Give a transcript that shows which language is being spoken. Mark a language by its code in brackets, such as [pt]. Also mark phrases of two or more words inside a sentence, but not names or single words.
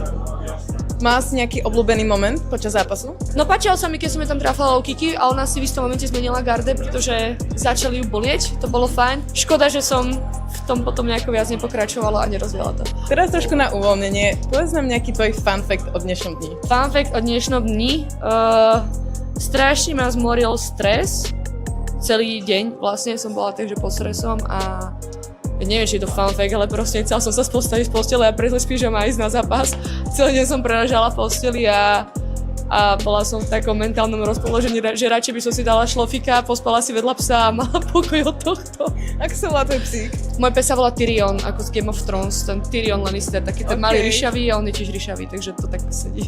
[sk] Mala si nejaký obľúbený moment počas zápasu? No páčilo sa mi, keď som tam trafala [en] low kicky [sk] a ona si v istom momente zmenila garde, pretože začali ju bolieť, to bolo fajn. Škoda, že som v tom potom nejako viac nepokračovala a nerozviala to. Teraz trošku na uvoľnenie, povedz nám nejaký tvoj [en] fun fact [sk] o dnešnom dni. [en] Fun fact [sk] o dnešnom dni, strašne ma zmoril stres, celý deň vlastne som bola takže pod stresom a neviem, či je to [en] fun fact, [sk] ale proste chcela som sa postaviť z postele a prezliť z pyžama a ísť na zápas. Celý deň som preležala v posteli a bola som v takom mentálnom rozpoložení, že radšej by som si dala šlofika, pospala si vedľa psa a mala pokoj od tohto. Ako sa volá tvoj psík? Môj pes sa volá Tyrion, ako z Game of Thrones, ten Tyrion Lannister, taký ten malý ryšavý a on je tiež ryšavý, takže to tak sedí.